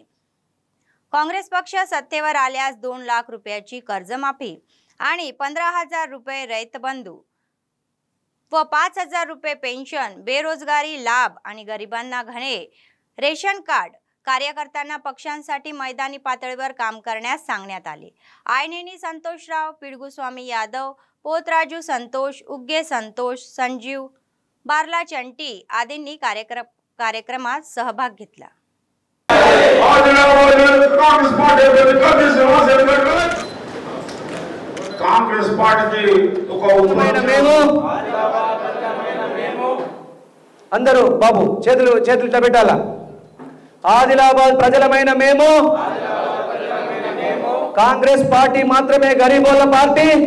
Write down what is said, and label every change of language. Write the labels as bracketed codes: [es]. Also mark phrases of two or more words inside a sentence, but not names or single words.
[mr] काँग्रेस पक्ष सत्तेवर आल्यास 2 लाख रुपयाची कर्जमाफी आणि 15,000 रुपये रैत बंधू व 5,000 रुपये पेन्शन, बेरोजगारी लाभ आणि गरिबांना घरे, रेशन कार्ड, कार्यकर्त्यांना पक्षांसाठी मैदानी पातळीवर काम करण्यास सांगण्यात आले. आयनेनी संतोषराव, पिडगुस्वामी यादव, पोतराजू संतोष, उग्गे संतोष, संजीव, बारला चंटी आदींनी कार्यक्रमात सहभाग घेतला. [te] కాంగ్రెస్ పార్టీకి ఒక అందరూ బాబు చేతులు పెట్టాలా. ఆదిలాబాద్ ప్రజలమైన మేము కాంగ్రెస్ పార్టీ మాత్రమే గరీబోళ్ళ పార్టీ.